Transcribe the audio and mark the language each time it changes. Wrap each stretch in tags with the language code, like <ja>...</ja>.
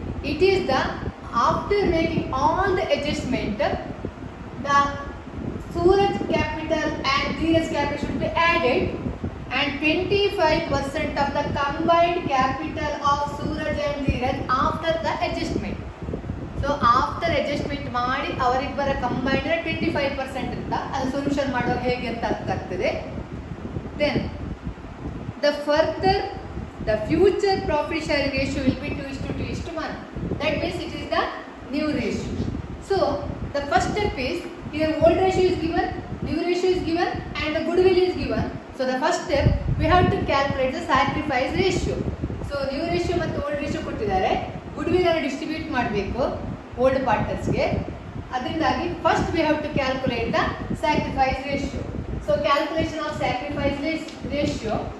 <en>It is the after making all the adjustment, the Suraj capital and Dheeraj capital should be added, and 25% of the combined capital of Suraj and Dheeraj after the adjustment. So after adjustment</en> <kn>ಮಾಡಿ ಅವರಿಬ್ಬರ combined 25% ಅಂತ ಅದು solution ಮಾಡುವಾಗ ಹೇಗೆ ಅಂತ ಅರ್ಥ ಆಗ್ತದೆ.</kn> <en>Then the future profit sharing ratio will be 2:1. That means it is the new ratio. So the first step is here old ratio is given, new ratio is given, and the goodwill is given. So the first step we have to calculate the sacrifice ratio.</en> <kn>So new ratio ಮತ್ತು old ratio ಕೊಟ್ಟಿದ್ದಾರೆ. goodwill ಅನ್ನು distribute ಮಾಡಬೇಕು old partners ಗೆ. ಅದರಿಂದಾಗಿ</kn> <en>first we have to calculate the sacrifice ratio. So calculation of sacrifice ratio.</en>